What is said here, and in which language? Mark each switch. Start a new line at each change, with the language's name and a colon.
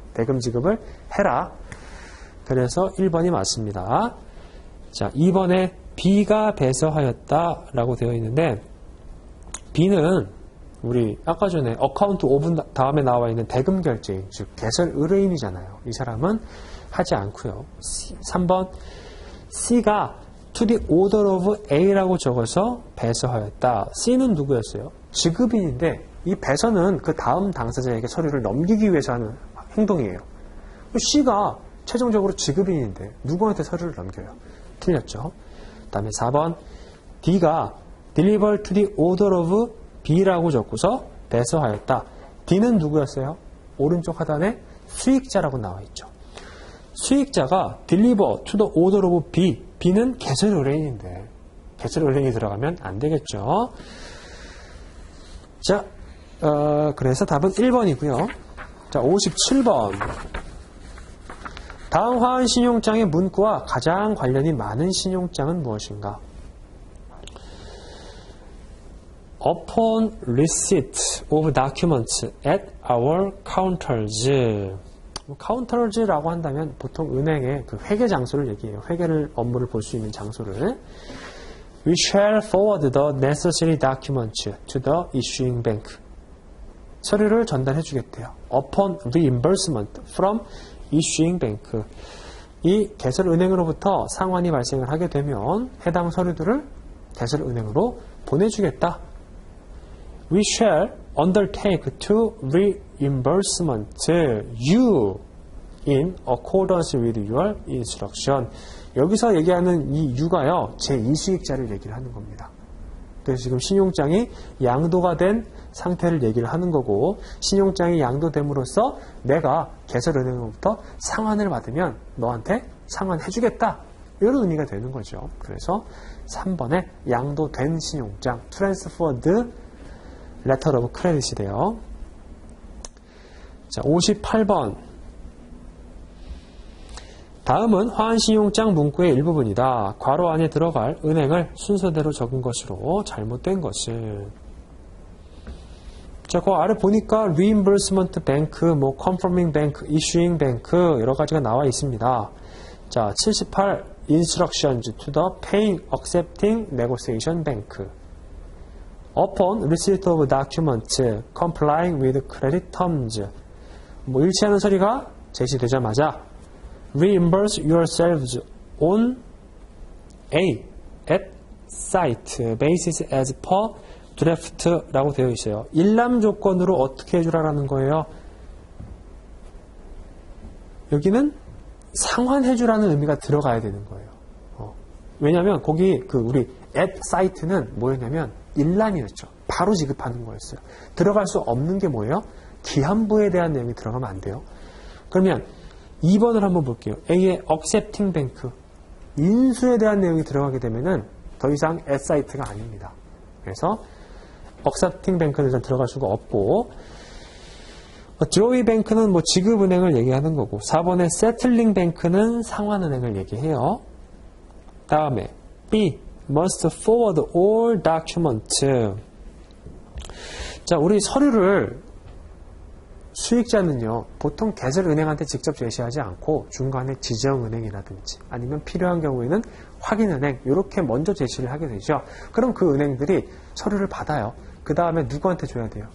Korean: 대금 지급을 해라. 그래서 1번이 맞습니다. 자, 2번에 B가 배서하였다라고 되어 있는데 B는 우리 아까 전에 어카운트 오분 다음에 나와 있는 대금 결제인 즉 개설 의뢰인이잖아요. 이 사람은 하지 않고요. 3번 C가
English: to the order of A
Korean: 라고 적어서 배서하였다. C는 누구였어요? 지급인인데 이 배서는 그 다음 당사자에게 서류를 넘기기 위해서 하는 행동이에요. C가 최종적으로 지급인인데 누구한테 서류를 넘겨요? 틀렸죠. 그 다음에 4번 D가
English: deliver to the order of B
Korean: 라고 적고서 배서하였다. D는 누구였어요? 오른쪽 하단에 수익자라고 나와 있죠.
English: 수익자가 deliver to the order of B.
Korean: B는 개설 의뢰인인데 개설 의뢰인이 들어가면 안 되겠죠. 자, 그래서 답은 1번이고요. 자, 57번. 다음 화한 신용장의 문구와 가장 관련이 많은 신용장은 무엇인가?
English: Upon receipt of documents at our counters.
Korean: counters,라고 한다면 보통 은행의 그 회계 장소를 얘기해요. 회계를 업무를 볼 수 있는 장소를.
English: We shall forward the necessary documents to the issuing bank.
Korean: 서류를 전달해 주겠대요.
English: Upon reimbursement from issuing bank.
Korean: 이 개설은행으로부터 상환이 발생을 하게 되면 해당 서류들을 개설은행으로 보내주겠다.
English: We shall undertake to reimbursement you in accordance with your instruction.
Korean: 여기서 얘기하는 이 you가요, 제2수익자를 얘기를 하는 겁니다. 그래서 지금 신용장이 양도가 된 상태를 얘기를 하는 거고, 신용장이 양도됨으로써 내가 개설은행으로부터 상환을 받으면 너한테 상환해주겠다. 이런 의미가 되는 거죠. 그래서 3번에 양도된 신용장, transferred letter of credit이 돼요. 자, 58번. 다음은 화한신용장 문구의 일부분이다. 괄호 안에 들어갈 은행을 순서대로 적은 것으로 잘못된 것은. 자, 그 아래 보니까 reimbursement bank, 뭐 confirming bank, issuing bank 여러 가지가 나와 있습니다.
English: 자, 78 instructions to the paying, accepting, negotiation bank. Upon receipt of documents complying with credit terms.
Korean: 뭐 일치하는 서류가 제시되자마자
English: reimburse yourselves on A at site basis as per draft
Korean: 라고 되어 있어요. 일람 조건으로 어떻게 해주라라는 거예요? 여기는 상환해주라는 의미가 들어가야 되는 거예요. 왜냐하면 거기 그 우리 at site는 뭐였냐면 일람이었죠. 바로 지급하는 거였어요. 들어갈 수 없는 게 뭐예요? 기한부에 대한 내용이 들어가면 안 돼요. 그러면 2번을 한번 볼게요. A의 accepting bank, 인수에 대한 내용이 들어가게 되면은 더 이상 at site가 아닙니다. 그래서 accepting bank는 일단 들어갈 수가 없고, drawing bank는 뭐 지급은행을 얘기하는 거고, 4번의 settling bank는 상환은행을 얘기해요. 다음에
English: B, must forward all documents.
Korean: 자, 우리 서류를 수익자는요, 보통 개설은행한테 직접 제시하지 않고 중간에 지정은행이라든지 아니면 필요한 경우에는 확인은행 이렇게 먼저 제시를 하게 되죠. 그럼 그 은행들이 서류를 받아요. 그 다음에 누구한테 줘야 돼요?